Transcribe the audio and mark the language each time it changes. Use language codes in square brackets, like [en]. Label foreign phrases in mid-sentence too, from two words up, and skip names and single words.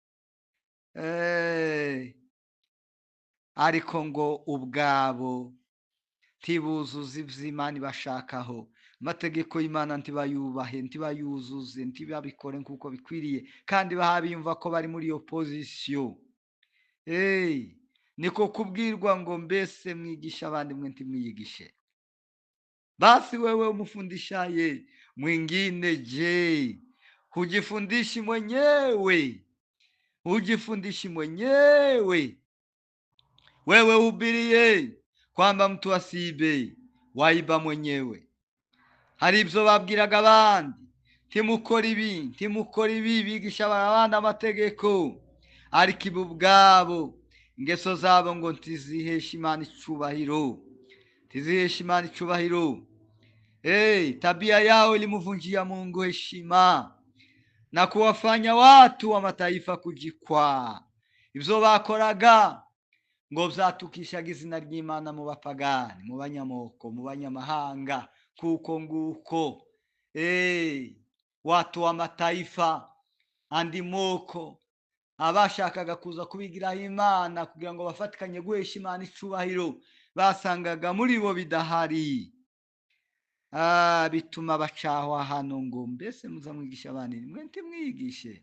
[rn] Ariko ngo ubwabo ntibuzuze iby'Imana ibashakaho. Amategeko y'Imana ntibayubahe, ntibayuzuze, ntibabikore nk'uko bikwiriye, kandi biyumva ko bari muri iyo pozisiyo. Niko kubwirwa ngo mbese mwigisha abandi, mwe ntimwiyigishe. [sw] Basi wewe umfundishaye mwingine, je, hujifundishi mwenyewe? Hujifundishi mwenyewe? Wewe uhubirie kwamba mtu asiibe, waiba mwenyewe. [rn] Hari ibyo babwiraga abandi, ntimukora ibi, ntimukora ibi, bigisha abandi amategeko, ariko ibo ubwabo ingeso zabo ngo ntiziheshe Imana icubahiro, ntiziheshe Imana icubahiro. [sw] Tabia yao ilimvunjia Mungu heshima na kuwafanya watu wa mataifa kujikwaa. [rn] Ibyo bakoraga ngo byatukishaga izina ry'Imana mu bapagani, mu banyamoko, mu banyamahanga, kuko nguko [sw] watu wa mataifa, [rn] andi moko, abashakaga kuza kubigiraho Imana kugira ngo bafatikanye guhesha Imana icubahiro, basangaga muri bo bidahari. Bituma bacahwa hano ngo mbese muza mwigisha abandi, mwe ntimwigishe.